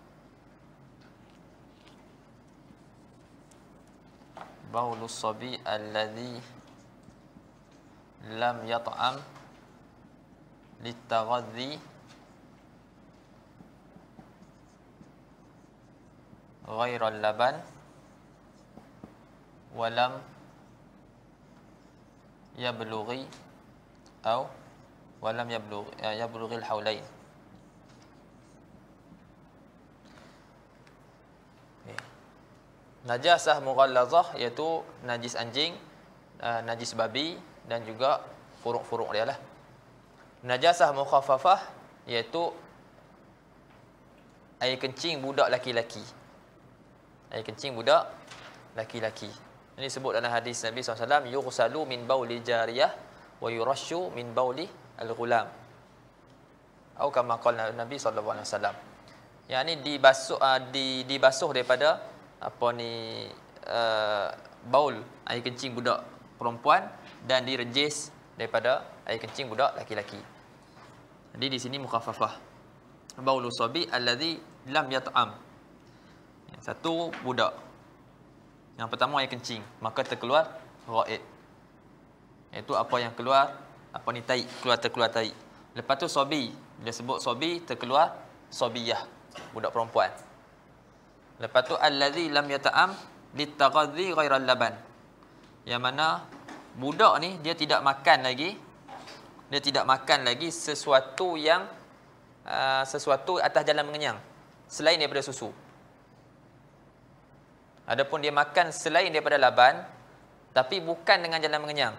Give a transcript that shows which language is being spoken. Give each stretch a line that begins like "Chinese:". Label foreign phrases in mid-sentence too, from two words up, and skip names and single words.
Arabic: بول الصبي الذي لم يطعم للتغذي غير اللبن ولم يبلغ atau ولم يبلغ الحولين. نجاسة مغلظة
Malay: iaitu najis anjing, najis babi, dan juga furuk-furuk dia lah.
Arabic: نجاسة مخففة
Malay: iaitu air kencing budak laki-laki. Air kencing budak laki-laki. Ini disebut dalam hadis Nabi SAW,
Arabic: يغسل من بول الجارية ويرش من بول الغلام.
Malay: Atau
Arabic: كما قال
Malay: Nabi SAW. Yang ini dibasuh daripada apa ni, baul air kencing budak perempuan, dan direjis daripada air kencing budak laki-laki. Jadi di sini mukhaffafah.
Arabic: بول الصبي الذي لم يطعم.
Malay: Satu budak. Yang pertama air kencing, maka terkeluar ghaid. Iaitu apa yang keluar, apa ni, tai, terkeluar tai. Lepas tu sabi, dia sebut sabi, terkeluar sabiyah, budak perempuan. Lepas tu
Arabic: الذي لم يطعم للتغذي غير اللبن.
Malay: Yang mana budak ni dia tidak makan lagi. Dia tidak makan lagi sesuatu yang sesuatu atas jalan mengenyang selain daripada susu. Adapun dia makan selain daripada laban, Tapi bukan dengan jalan mengenyang.